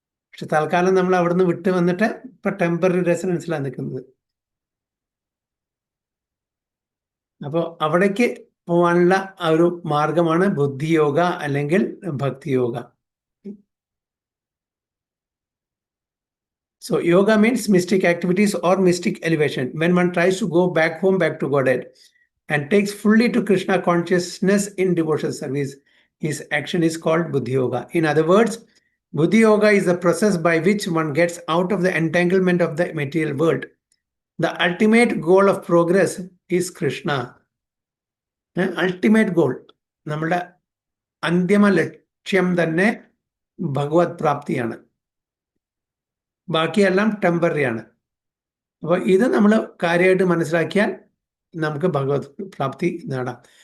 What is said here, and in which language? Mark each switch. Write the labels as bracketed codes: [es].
[ml] പക്ഷെ തൽക്കാലം നമ്മൾ അവിടുന്ന് വിട്ട് വന്നിട്ട് ഇപ്പൊ ടെമ്പററി റെസിഡൻസിലാണ് നിൽക്കുന്നത്. അപ്പോൾ അവിടേക്ക് പോകാനുള്ള ആ ഒരു മാർഗമാണ് ബുദ്ധിയോഗ അല്ലെങ്കിൽ ഭക്തിയോഗ. [en] So yoga means mystic activities or mystic elevation. When one tries to go back home, back to Godhead, and takes fully to Krishna consciousness in devotional service, his action is called Buddhi Yoga. In other words, Buddhi Yoga is the process by which one gets out of the entanglement of the material world. The ultimate goal of progress is Krishna. Ultimate goal, [ml] നമ്മുടെ അന്തിമ ലക്ഷ്യം തന്നെ ഭഗവത് പ്രാപ്തിയാണ്. ബാക്കിയെല്ലാം temporary ആണ്. അപ്പോൾ ഇത് നമ്മൾ കാര്യമായിട്ട് മനസ്സിലാക്കിയാൽ നമുക്ക് ഭഗവത് പ്രാപ്തി നേടാം.